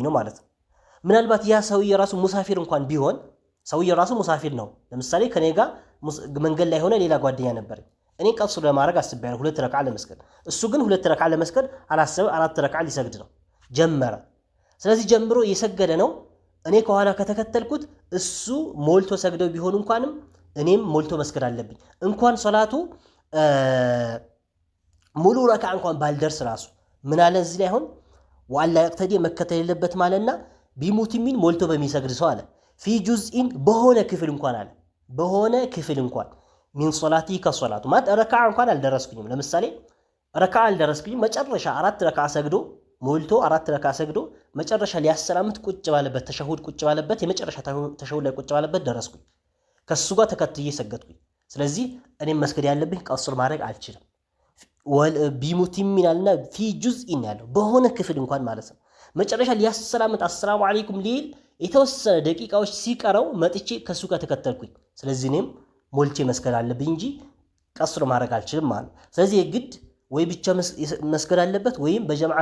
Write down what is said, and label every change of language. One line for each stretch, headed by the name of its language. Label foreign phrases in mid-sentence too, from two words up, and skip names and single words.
Amharic: ነው ማለት ነው ምናልባት ያ ሰውዬ ራሱ ሙሳፊር እንኳን ቢሆን ሰውዬ ራሱ ሙሳፊር ነው ለምሳሌ ከኔ ጋር መንገድ ላይ ሆነ ሌላ ጓደኛ ነበር እኔ ቀስር ለማድረግ አስቤያለሁ 2 ረክዓ ለመስገድ እሱ ግን 2 ረክዓ ለመስገድ አላሰበ 4 ረክዓ ሊሰግድ ነው ጀመረ ስለዚህ ጀምሮ እየሰገደ ነው እኔ ከኋላ ከተከተልኩት እሱ ሞልቶ ሰግደው ቢሆን እንኳንም እኔም ሞልቶ መስገድ አለብኝ እንኳን ሶላቱ ሙሉ ረክዓ እንኳን ባልደርስ ራሱ ምን አለ እዚህ ላይ አሁን
Arabic: ولا يقتدي
Amharic: መከተል የለበት ማለትና ቢሙቲሚን ሞልቶ በሚሰግድ ሰው አለ
Arabic: في جزء
Amharic: በሆነ ክፍል እንኳን አለ በሆነ ክፍል እንኳን
Arabic: من صلاتي كصلاته ما ركعه
Amharic: እንኳን አልደረስኩኝም ለምሳሌ ረክዓ አልደረስኩኝም መጨረሻ 4 ረክዓ ሰግዶ ሞልቶ 4 ረክዓ ሰግዶ መጨረሻ ሊያሰላምት ቁጭ ባለበት ተሸሁድ ቁጭ ባለበት የመጨረሻ ተሸሁድ ላይ ቁጭ ባለበት ደረስኩኝ ከሱ ጋር ተከትዬ ሰገድኩኝ ስለዚህ እኔም መስገድ ያለብኝ ቀስር ማድረግ አልችልም ቢሙቲሚናልና
Arabic: في جزء
Amharic: ያለው በሆነ ክፍል እንኳን ማለት ነው መጨረሻ ሊያሰላምት
Arabic: السلام عليكم
Amharic: ሊል የተወሰነ ደቂቃዎች ሲቀረው መጥቼ ከሱ ጋር ተከተልኩኝ ስለዚህ እኔም ሞልቼ መስገድ አለብኝ እንጂ ቀስር ማድረግ አልችልም ማለት ስለዚህ የግድ ወይ ብቻ መስገድ አለበት ወይም በጀማዓ